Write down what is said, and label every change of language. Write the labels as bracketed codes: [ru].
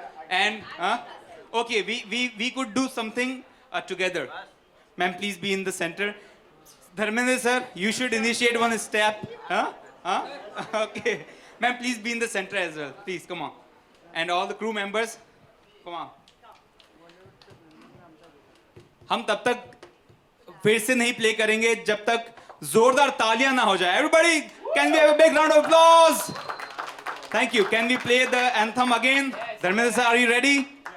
[en] And, okay, we could do something together. Ma'am, please be in the center. Dharmendra sir, you should initiate one step. Huh? Huh? Okay. Ma'am, please be in the center as well. Please, come on. And all the crew members, come on. [hi] हम तब तक फिर से नहीं play करेंगे जब तक जोरदार तालियां ना हो जाए. [en] Everybody, can we have a big round of applause? Thank you. Can we play the anthem again? Dharmendra sir, are you ready?